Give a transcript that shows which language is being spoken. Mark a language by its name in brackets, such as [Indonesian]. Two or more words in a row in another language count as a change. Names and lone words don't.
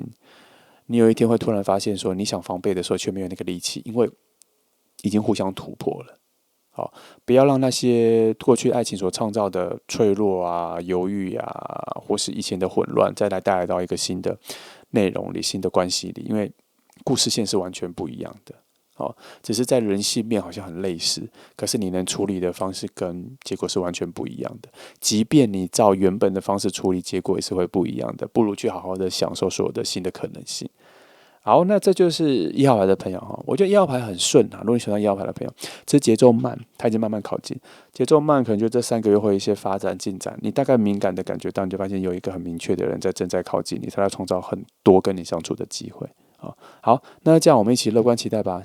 [Chinese] 你有一天會突然發現說，你想防備的時候卻沒有那個力氣，因為已經互相突破了。不要讓那些過去愛情所創造的脆弱啊、猶豫啊，或是以前的混亂，再來帶來到一個新的內容裡、新的關係裡，因為故事線是完全不一樣的。只是在人性面好像很類似，可是你能處理的方式跟結果是完全不一樣的。即便你照原本的方式處理，結果也是會不一樣的。不如去好好的享受所有的新的可能性。好，那這就是1號牌的朋友哈，我覺得1號牌很順啊。如果你喜歡1號牌的朋友，這節奏慢，他已經慢慢靠近。節奏慢，可能就這3個月會有一些發展進展。你大概敏感的感覺到，你就發現有一個很明確的人正在靠近你，他在創造很多跟你相處的機會。好，那這樣我們一起樂觀期待吧。